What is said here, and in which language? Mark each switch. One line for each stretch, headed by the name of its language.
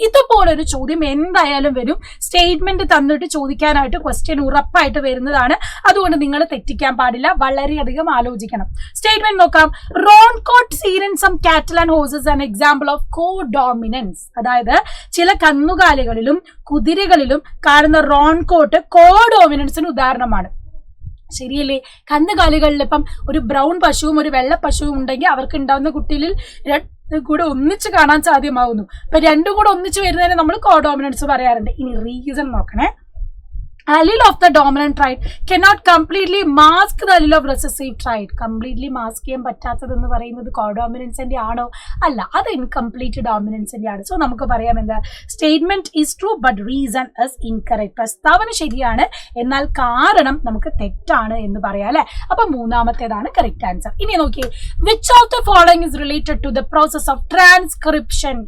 Malayalam: ഇതുപോലെ ഒരു ചോദ്യം എന്തായാലും വരും. സ്റ്റേറ്റ്മെന്റ് തന്നിട്ട് ചോദിക്കാനായിട്ട് ക്വസ്റ്റ്യൻ ഉറപ്പായിട്ട് വരുന്നതാണ്. അതുകൊണ്ട് നിങ്ങൾ തെറ്റിക്കാൻ പാടില്ല, വളരെയധികം ആലോചിക്കണം. സ്റ്റേറ്റ്മെന്റ് നോക്കാം.
English: Roncott seen in some cattle and horses an example of co-dominance.
Malayalam: അതായത് ചില കന്നുകാലികളിലും കുതിരകളിലും കാണുന്ന റോൺകോട്ട് കോ-ഡോമിനൻസിന് ഉദാഹരണമാണ്. ശരിയല്ലേ? കന്നുകാലികളിൽ ഇപ്പം ഒരു ബ്രൗൺ പശുവും ഒരു വെള്ള പശുവും ഉണ്ടെങ്കിൽ അവർക്ക് ഉണ്ടാവുന്ന കുട്ടിയിൽ കൂടെ ഒന്നിച്ച് കാണാൻ സാധ്യമാവുന്നു. അപ്പൊ രണ്ടും കൂടെ ഒന്നിച്ച് വരുന്നതിന് നമ്മൾ കോ-ഡോമിനൻസ് പറയാറുണ്ട്. ഇനി റീസൺ നോക്കണേ.
English: allele of the dominant trait cannot completely mask the allele of recessive trait.
Malayalam: Completely mask ചെയ്യാൻ പറ്റാത്തതെന്ന് പറയുന്നത് കോഡോമിനൻസിന്റെ ആണോ? അല്ല, അത് ഇൻകംപ്ലീറ്റ് ഡോമിനൻസിന്റെ ആണ്. സോ നമുക്ക് പറയാം എന്താ,
English: Statement is true but reason is incorrect.
Malayalam: പ്രസ്താവന ശരിയാണ്, എന്നാൽ കാരണം നമുക്ക് തെറ്റാണ് എന്ന് പറയാം അല്ലെ. അപ്പൊ മൂന്നാമത്തേതാണ്
English: Correct answer.
Malayalam: ഇനി നോക്കിയേ,
English: Which of the following is related to the process of transcription?